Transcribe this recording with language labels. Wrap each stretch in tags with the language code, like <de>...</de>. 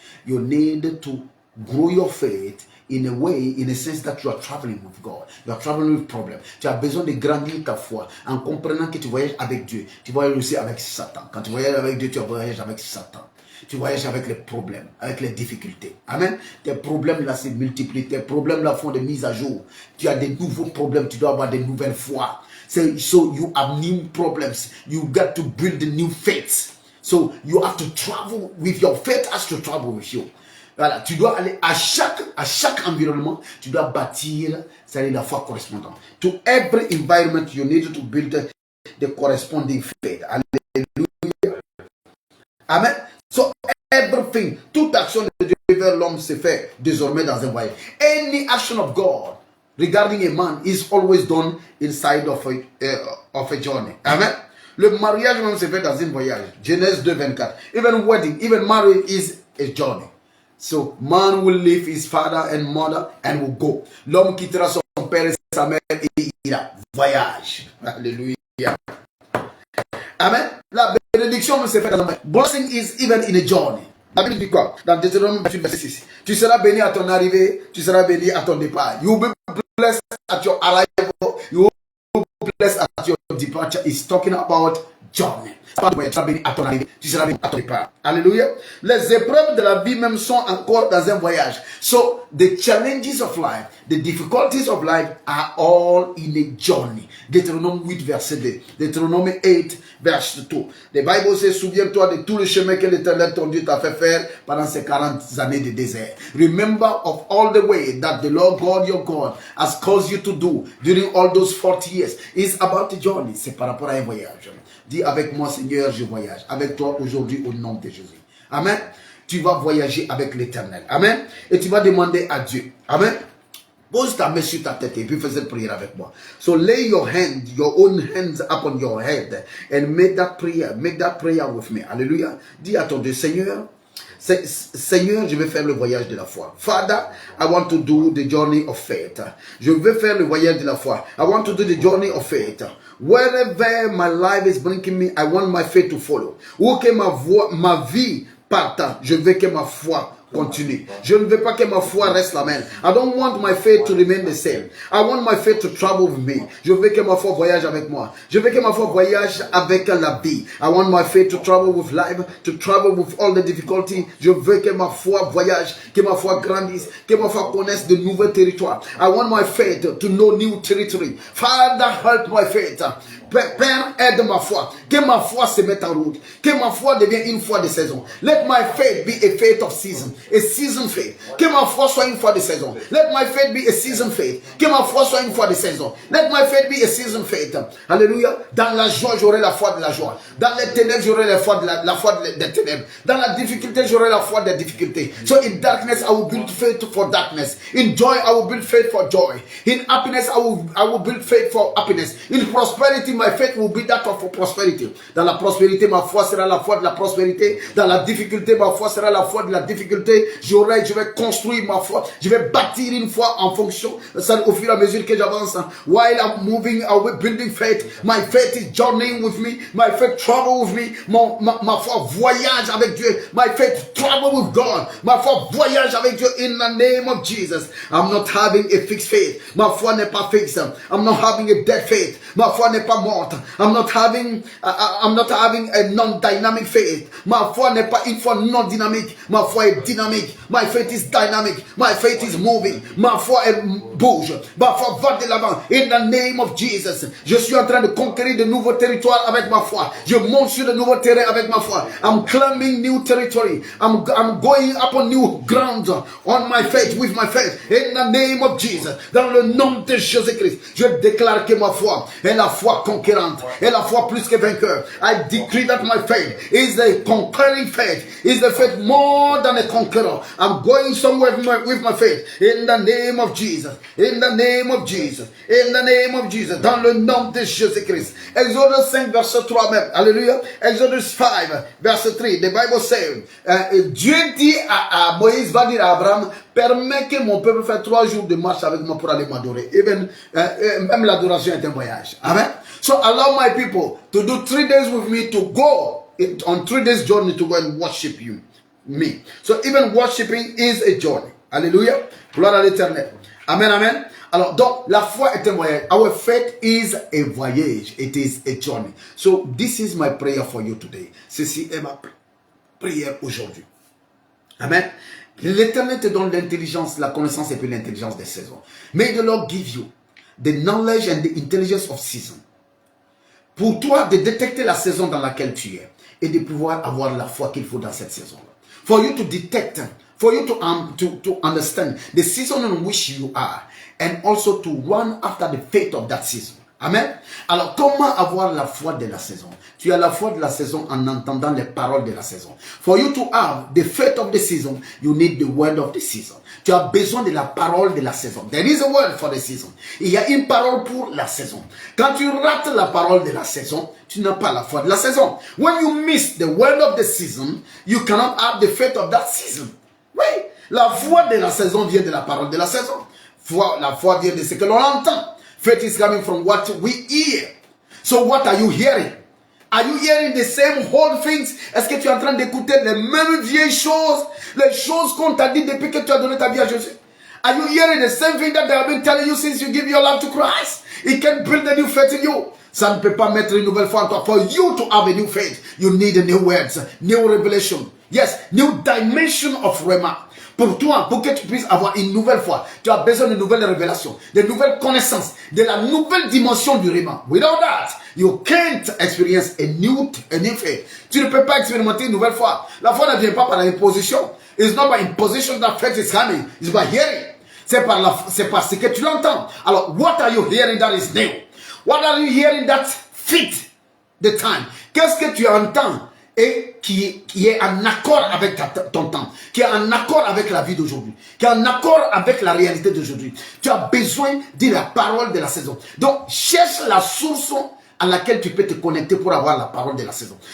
<en>You need to grow your faith in a way, in a sense that you are traveling with God. You are traveling with problems.</en> <fr>Tu as besoin de grandir ta foi en comprenant que tu voyages avec Dieu. Tu voyages aussi avec Satan. Quand tu voyages avec Dieu, tu voyages avec Satan. Tu voyages avec les problèmes, avec les difficultés. Amen. Tes problèmes là se multiplient. Tes problèmes là font des mises à jour. Tu as des nouveaux problèmes. Tu dois avoir des nouvelles foi.</fr> <en>So you have new problems. You got to build a new faith. So you have to travel with your faith has to travel with you.</en> <fr>Voilà, tu dois aller à chaque environnement, tu dois bâtir, c'est-à-dire la foi correspondante.</fr> <en>To every environment, you need to build the corresponding faith. Alléluia. Amen. So everything,</en> <fr>toute action de Dieu vers l'homme se fait désormais dans un voyage.</fr> <en>Any action of God regarding a man is always done inside of a journey. Amen.</en> <fr>Le mariage même se fait dans un voyage. Genèse 2:24.</fr> <en>Even wedding, even marriage is a journey. So man will leave his father and mother and will go.</en> <fr>L'homme quittera son père et sa mère et il ira. Voyage. Alléluia. Amen. La bénédiction se fait dans un voyage.</fr> <en>Blessing is even in a journey.</en> <fr>La Bible dit quoi? Dans Deutéronome 28, verset 6. Tu seras béni à ton arrivée, tu seras béni à ton départ.</fr> <en>You will be blessed at your arrival. You will be blessed at your departure. It's talking about journey.</en> <fr>Tu seras béni à ton arrivée, tu seras béni à ton départ. Alléluia. Les épreuves de la vie même sont encore dans un voyage.</fr> <en>So, the challenges of life, the difficulties of life are all in a journey.</en> <fr>Deutéronome 8, verset 2. Deutéronome 8, verset 2.</fr> <en>The Bible says,</en> <fr>souviens-toi de tout le chemin que l'Éternel ton Dieu t'a fait faire pendant ces 40 années de désert.</fr> <en>Remember of all the way that the Lord God, your God, has caused you to do during all those 40 years. It's about a journey.</en> <fr>C'est par rapport à un voyage. Dis avec moi, Seigneur, je voyage. Avec toi aujourd'hui au nom de Jésus. Amen. Tu vas voyager avec l'Éternel. Amen. Et tu vas demander à Dieu. Amen. Pose ta main sur ta tête et puis fais cette prière avec moi.</fr> <en>So lay your hand, your own hands upon your head and make that prayer with me. Alléluia.</en> <fr>Dis à ton Dieu, Seigneur, Seigneur, je vais faire le voyage de la foi.</fr> <en>Father, I want to do the journey of faith.</en> <fr>Je veux faire le voyage de la foi.</fr> <en>I want to do the journey of faith. Wherever my life is bringing me, I want my faith to follow.</en> <fr>Où que ma vie partant, je veux que ma foi continue. Je ne veux pas que ma foi reste la même.</fr> <en>I don't want my faith to remain the same. I want my faith to travel with me.</en> <fr>Je veux que ma foi voyage avec moi. Je veux que ma foi voyage avec la vie.</fr> <en>I want my faith to travel with life, to travel with all the difficulty.</en> <fr>Je veux que ma foi voyage, que ma foi grandisse, que ma foi connaisse de nouveaux territoires.</fr> <en>I want my faith to know new territory. Father, help my faith.</en> <fr>Père, aide ma foi. Que ma foi se mette en route. Que ma foi devienne une foi de saison.</fr> <en>Let my faith be a faith of season. A season faith.</en> <fr>Que ma foi soit une foi de saison.</fr> <en>Let my faith be a season faith.</en> <fr>Que ma foi soit une foi de saison.</fr> <en>Let my faith be a season faith.</en> <fr>Alléluia. Dans la joie, j'aurai la foi de la joie. Dans les ténèbres, j'aurai la foi des ténèbres. Dans la difficulté, j'aurai la foi des difficultés.</fr> <en>So in darkness, I will build faith for darkness. In joy, I will build faith for joy. In happiness, I will build faith for happiness. In prosperity, my faith will be that of prosperity.</en> <fr>Dans la prospérité, ma foi sera la foi de la prospérité. Dans la difficulté, ma foi sera la foi de la difficulté. Je vais construire ma foi. Je vais bâtir une foi en fonction, ça, au fur et à mesure que j'avance.</fr> <en>While I'm moving, I will building faith. My faith is journeying with me. My faith travel with me.</en> <fr>Ma foi voyage avec Dieu.</fr> <en>My faith travel with God.</en> <fr>Ma foi voyage avec Dieu</fr> <en>in the name of Jesus. I'm not having a fixed faith.</en> <fr>Ma foi n'est pas fixe.</fr> <en>I'm not having a dead faith.</en> <fr>Ma foi n'est pas morte.</fr> <en>I'm not having a non-dynamic faith.</en> <fr>Ma foi n'est pas une foi non dynamique. Ma foi est dynamique.</fr> <en>My faith is dynamic. My faith is moving.</en> <fr>Ma foi bouge. Ma foi va de l'avant.</fr> <en>In the name of Jesus.</en> <fr>Je suis en train de conquérir de nouveaux territoires avec ma foi. Je monte sur de nouveaux terrains avec ma foi.</fr> <en>I'm climbing new territory. I'm going upon new ground on my faith, with my faith. In the name of Jesus.</en> <fr>Dans le nom de Jésus-Christ. Je déclare que ma foi est la foi conquérante. Et la foi plus que vainqueur.</fr> <en>I decree that my faith is a conquering faith. Is the faith more than a conqueror. I'm going somewhere with my faith. In the name of Jesus. In the name of Jesus. In the name of Jesus.</en> <fr>Dans le nom de Jésus-Christ. Exodus 5 verset 3 même. Alléluia. Exodus 5 verset 3.</fr> <en>The Bible says,</en> <fr>Dieu dit à Moïse, va dire à Abraham, permets que mon peuple fasse 3 jours de marche avec moi pour aller m'adorer. Même l'adoration est un voyage. Amen.</fr> <en>So allow my people to do 3 days with me, to go on 3 days journey to go and worship me. So even worshiping is a journey.</en> <fr>Alléluia. Gloire à l'Éternel. Amen, amen. Alors, donc, la foi est un voyage.</fr> <en>Our faith is a voyage. It is a journey. So this is my prayer for you today.</en> <fr>Ceci est ma prière aujourd'hui. Amen. L'Éternel te donne l'intelligence, la connaissance et puis l'intelligence des saisons.</fr> <en>May the Lord give you the knowledge and the intelligence of season.</en> <fr>Pour toi de détecter la saison dans laquelle tu es et de pouvoir avoir la foi qu'il faut dans cette saison-là.</fr> <en>For you to detect, for you to understand the season in which you are and also to run after the faith of that season.</en> <fr>Amen. Alors, comment avoir la foi de la saison? Tu as la foi de la saison en entendant les paroles de la saison.</fr> <en>For you to have the faith of the season, you need the word of the season.</en> <fr>Tu as besoin de la parole de la saison.</fr> <en>There is a word for the season.</en> <fr>Il y a une parole pour la saison. Quand tu rates la parole de la saison, tu n'as pas la foi de la saison.</fr> <en>When you miss the word of the season, you cannot have the faith of that season.</en> <fr>Oui, la foi de la saison vient de la parole de la saison. La foi vient de ce que l'on entend.</fr> <en>Faith is coming from what we hear. So what are you hearing? Are you hearing the same old things?</en> <fr>Est-ce que tu es en train d'écouter les mêmes vieilles choses? Les choses qu'on t'a dit depuis que tu as donné ta vie à Jésus?</fr> <en>Are you hearing the same thing that they have been telling you since you give your life to Christ? It can build a new faith in you.</en> <fr>Ça ne peut pas mettre une nouvelle foi en toi.</fr> <en>For you to have a new faith, you need a new words, new revelation. Yes, new dimension of Rhema.</en> <fr>Pour toi, pour que tu puisses avoir une nouvelle foi, tu as besoin de nouvelles révélations, de nouvelles connaissances, de la nouvelle dimension du Rhema.</fr> <en>Without that, you can't experience a new faith.</en> <fr>Tu ne peux pas expérimenter une nouvelle foi. La foi ne vient pas par l'imposition.</fr> <en>It's not by imposition that faith is coming. It's by hearing.</en> <fr>C'est par ce que tu l'entends.</fr> <en>Alors, what are you hearing that is new? What are you hearing that fit the time?</en> <fr>Qu'est-ce que tu entends et qui est en accord avec ton temps, qui est en accord avec la vie d'aujourd'hui, qui est en accord avec la réalité d'aujourd'hui? Tu as besoin de la parole de la saison. Donc, cherche la source à laquelle tu peux te connecter pour avoir la parole de la saison.</fr>